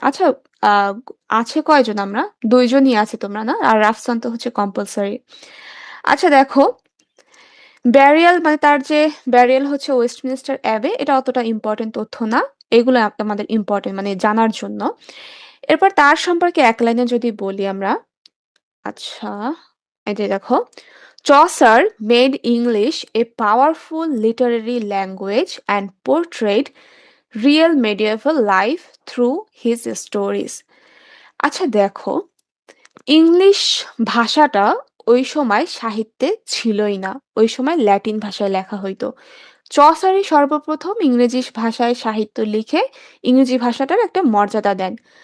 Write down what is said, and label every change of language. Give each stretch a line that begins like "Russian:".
Bangla: আচ্ছা, আহ, আছে কয়জন? আমরা দুইজনই আছে, তোমরা না, আর রাফসান তো হচ্ছে কম্পালসারি। আচ্ছা দেখো, ব্যারিয়াল মানে তার যে ব্যারিয়াল হচ্ছে ওয়েস্টমিনস্টার অ্যাবে, এটা অতটা ইম্পর্টেন্ট তথ্য না। এগুলো আমাদের ইম্পর্টেন্ট মানে জানার জন্য। এরপর তার সম্পর্কে এক লাইনে যদি বলি আমরা,
English: আচ্ছা, এই যে দেখো, Chaucer made English a powerful literary language and portrayed real medieval life through his stories.
Bangla: আচ্ছা দেখো, ইংলিশ ভাষাটা ওই সময় সাহিত্যে ছিলই না, ওই সময় ল্যাটিন ভাষায় লেখা হইতো। চসারই সর্বপ্রথম ইংরেজি ভাষায় সাহিত্য লিখে ইংরেজি ভাষাটার একটা মর্যাদা দেন।